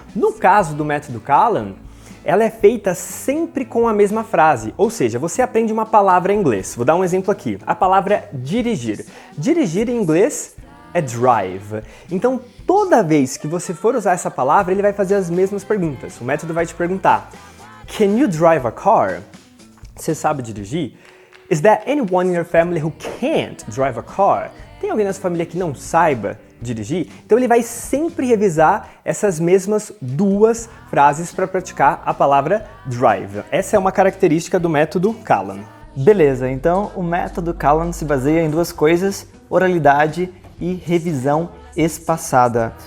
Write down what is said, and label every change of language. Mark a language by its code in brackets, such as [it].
[pt] No caso do método Callan, ela é feita sempre com a mesma frase, ou seja, você aprende uma palavra em inglês. Vou dar um exemplo aqui, a palavra dirigir. Dirigir em inglês é drive. Então, toda vez que você for usar essa palavra, ele vai fazer as mesmas perguntas. O método vai te perguntar: [en] Can you drive a car? [pt] Você sabe dirigir? [en] Is there anyone in your family who can't drive a car? [pt] Tem alguém na sua família que não saiba dirigir? Então ele vai sempre revisar essas mesmas duas frases para praticar a palavra drive. Essa é uma característica do método Callan. Beleza, então o método Callan se baseia em duas coisas, oralidade e revisão espaçada.